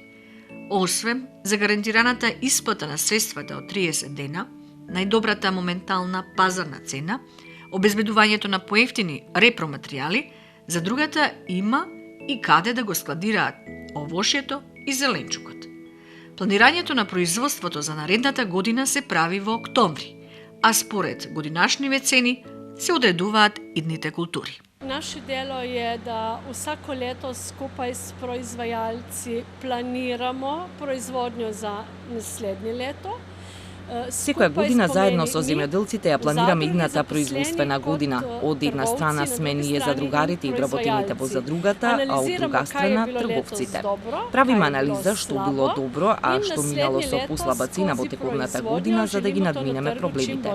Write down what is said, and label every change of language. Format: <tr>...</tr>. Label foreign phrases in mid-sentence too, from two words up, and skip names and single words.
<mk>Освен за гарантираната исплата на средствата од 30 дена, најдобрата моментална пазарна цена, обезбедувањето на поевтини репроматеријали, задругата има и каде да го складираат овошјето и зеленчукот. Планирањето на производството за наредната година се прави во октомври, а според годинашниве цени се одредуваат идните култури.</mk> <sl>Naše delo je da vsako leto skupaj s proizvajalci planiramo proizvodnjo za naslednje leto.</sl> <mk>Секоја година заедно со земјоделците ја планираме идната производствена година. Од една страна сме ние задругарите и вработените во задругата, а од друга страна трговците. Правиме анализа што било добро, а што минало со послаба цена во тековната година за да ги надминеме проблемите.</mk>